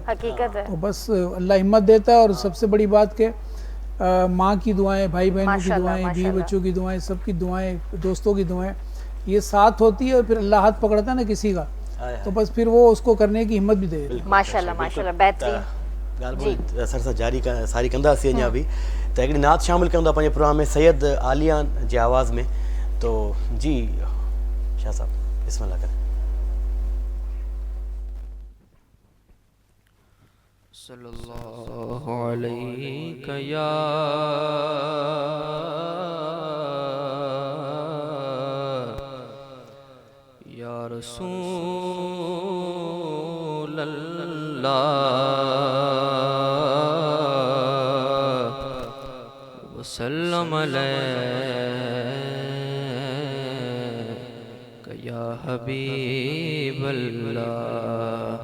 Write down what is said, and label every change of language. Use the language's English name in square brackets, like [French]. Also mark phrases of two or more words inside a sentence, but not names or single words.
[Urdu] حقیقت ہے. تو بس اللہ ہمت دیتا ہے، اور سب سے بڑی بات کہ ماں کی دعائیں، بھائی بہنوں کی دعائیں، بیوی بچوں کی دعائیں، سب کی دعائیں، دوستوں کی دعائیں، یہ ساتھ ہوتی ہے. اور پھر اللہ ہاتھ پکڑتا ہے نا کسی کا، تو بس پھر وہ اس کو کرنے کی ہمت بھی دے. ماشاءاللہ ماشاءاللہ، بہترین. [Sindhi] ॻाल्हि सर सां जारी सारी कंदासीं अञा बि, त हिकिड़ी नात शामिल कयूं था पंहिंजे प्रोग्राम में सैयद आलिया जे आवाज़ में। [Urdu] تو جی شاہ صاحب بسم اللہ کریں. [Arabic] صلى الله عليه يا رسول الله وسلم عليك يا حبيب الله.